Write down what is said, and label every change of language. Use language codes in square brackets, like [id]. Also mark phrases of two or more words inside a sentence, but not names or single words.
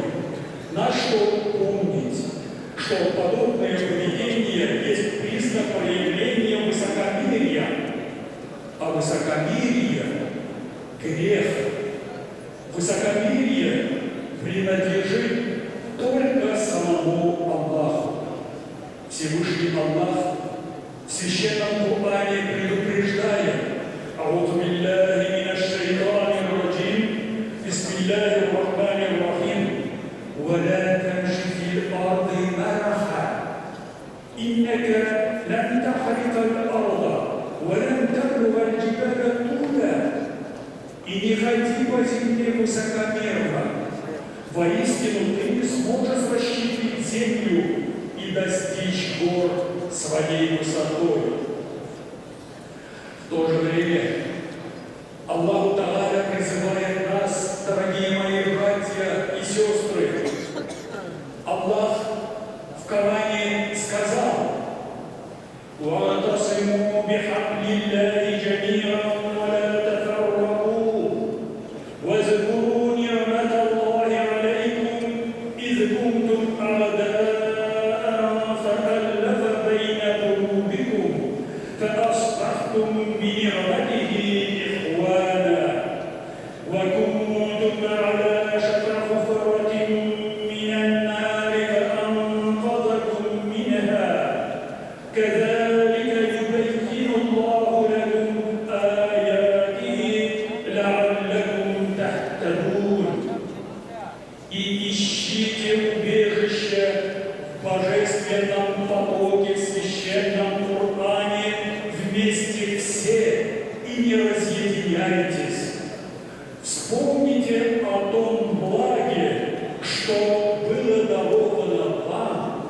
[ru] На что помнить, что подобное поведение есть признак проявления высокомерия, а высокомерие – грех. Высокомерие принадлежит только самому Аллаху. Всевышний Аллах в Священном Коране предупреждает: [ar] «أعوذ بالله من الشيطان الرجيم بسم الله الرحمن الرحيم, ولا تمشي في الأرض مرحا إنك لن تخرق الأرض ولن تبلغ الجبال طولا». [ru] И не ходи по земле высокомерно, воистину ты не сможешь расщепить землю и достичь гор своей высотой. В то же время Аллах Тааля призывает нас, дорогие мои братья и сестры. Аллах в Коране сказал: [ar] «واعتصموا بحبل الله جميعا ولا تفرقوا واذكروا نعمت الله عليكم إذ كنتم أعداء فألف بين قلوبكم فأصبحتم بنعمته إخوانا وكنتم على شفا حفرة من النار فأنقذكم منها كذلك يبين الله لكم آياته لعلكم تهتدون». [ru] И ищите убежище в божественном потоке, в Священном Коране вместе все и не разъединяйтесь. Вспомните о том благе, что было даровано вам.